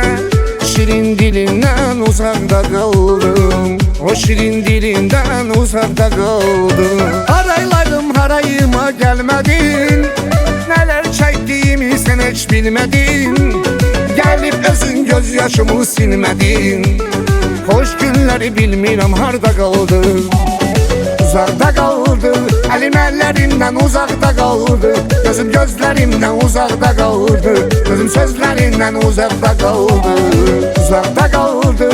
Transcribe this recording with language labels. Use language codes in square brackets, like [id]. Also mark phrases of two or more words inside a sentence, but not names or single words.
[az] Şirin dilindən uzaqda qaldım. O şirin dilindən uzaqda qaldım. Haraylarım harayıma gəlmədin. Nələr çəkdiyimi sən heç bilmədin. Gəlib özün göz yaşımı silmədin. [tr] Hoş günleri [az] bilmirəm harda [tr] kaldı. Uzakta kaldı. Elim ellerimden uzakta kaldı. Gözüm gözlerimden uzakta kaldı. Gözüm sözlerinden uzakta kaldı. Uzakta kaldı.